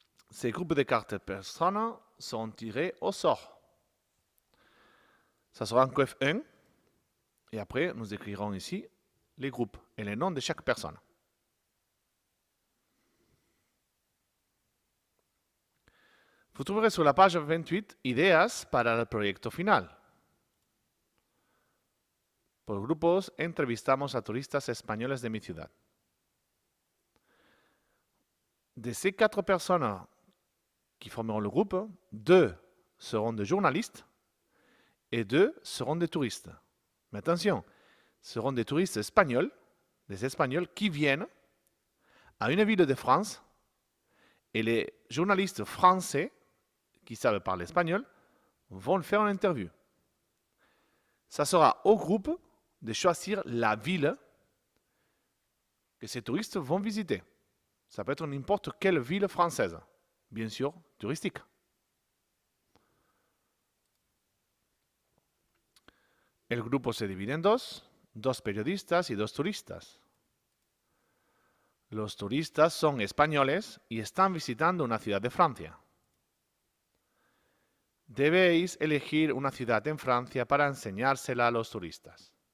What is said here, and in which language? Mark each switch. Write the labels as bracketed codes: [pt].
[fr] Ces groupes de 4 personnes sont tirés au sort. Ça sera en coef 1. Et après, nous écrirons ici les groupes et les noms de chaque personne. Vous trouverez sur la page 28 [es] ideas para el proyecto final. Por grupos, entrevistamos a turistas españoles de mi ciudad. [fr] De ces 4 personnes qui formeront le groupe, 2 seront des journalistes et 2 seront des touristes. Mais attention, seront des touristes espagnols, des Espagnols qui viennent à une ville de France et les journalistes français qui savent parler espagnol vont le faire en interview. Ça sera au groupe de choisir la ville que ces touristes vont visiter. Ça peut être n'importe quelle ville française, bien sûr touristique. [es] El grupo se divide en dos periodistas y dos turistas. Los turistas son españoles y están visitando una ciudad de Francia. Debéis elegir una ciudad en Francia para enseñársela a los turistas.